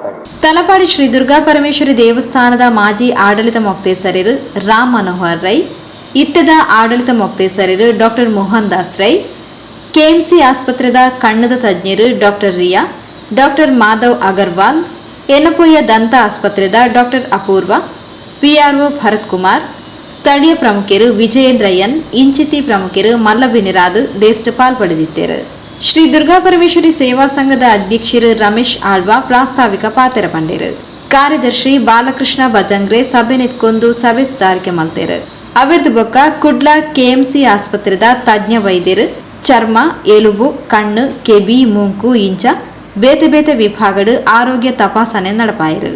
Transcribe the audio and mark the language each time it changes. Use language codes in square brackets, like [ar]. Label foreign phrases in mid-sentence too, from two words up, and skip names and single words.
[tcy] ತಲಪಾಡಿ ಶ್ರೀ ದುರ್ಗಾ ಪರಮೇಶ್ವರಿ ದೇವಸ್ಥಾನದ ಮಾಜಿ ಆಡಳಿತ ಮೊಕ್ತೇಸರರು ರಾಮ್ ಮನೋಹರ್ ರೈ, ಇಟ್ಟದ ಆಡಳಿತ ಮೊಕ್ತೇಸರರು ಡಾಕ್ಟರ್ ಮೋಹನ್ ದಾಸ್ ರೈ, ಕೆಎಂಸಿ ಆಸ್ಪತ್ರೆದ ಕಣ್ಣದ ತಜ್ಞರು ಡಾಕ್ಟರ್ ರಿಯಾ, ಡಾಕ್ಟರ್ ಮಾಧವ್ ಅಗರ್ವಾಲ್, ಎನಪೊಯ್ಯ ದಂತ ಆಸ್ಪತ್ರೆದ ಡಾಕ್ಟರ್ ಅಪೂರ್ವ, ಪಿಆರ್ಒ ಭರತ್ ಕುಮಾರ್, ಸ್ಥಳೀಯ ಪ್ರಮುಖರು ವಿಜಯೇಂದ್ರಯ್ಯನ್, ಇಂಚಿತಿ ಪ್ರಮುಖರು ಮಲ್ಲಬಿನಿರಾದು ದೇಸ್ಟ್ ಪಾಲ್ಪಡೆದಿದ್ದರು. ಶ್ರೀ ದುರ್ಗಾ ಪರಮೇಶ್ವರಿ ಸೇವಾ ಸಂಘದ ಅಧ್ಯಕ್ಷರು ರಮೇಶ್ ಆಳ್ವಾ ಪ್ರಾಸ್ತಾವಿಕ ಪಾತ್ರ ಪಂಡರು. ಕಾರ್ಯದರ್ಶಿ ಬಾಲಕೃಷ್ಣ ಬಜಂಗ್ರೆ ಸಭೆ ನೆತ್ಕೊಂದು ಸಭೆ ಸುಧಾರಿಕೆ ಮಲ್ತೇರು. ಅವರದು ಬೊಕ್ಕ ಕುಡ್ಲ ಕೆಎಂಸಿ ಆಸ್ಪತ್ರೆದ ತಜ್ಞ ವೈದ್ಯರು ಚರ್ಮ, ಎಲುಬು, ಕಣ್ಣು, ಕೆಬಿ, ಮೂಂಕು ಇಂಚ ಬೇತೆ ಬೇತೆ ವಿಭಾಗಡು ಆರೋಗ್ಯ ತಪಾಸಣೆ ನಡಪಾಯಿರು.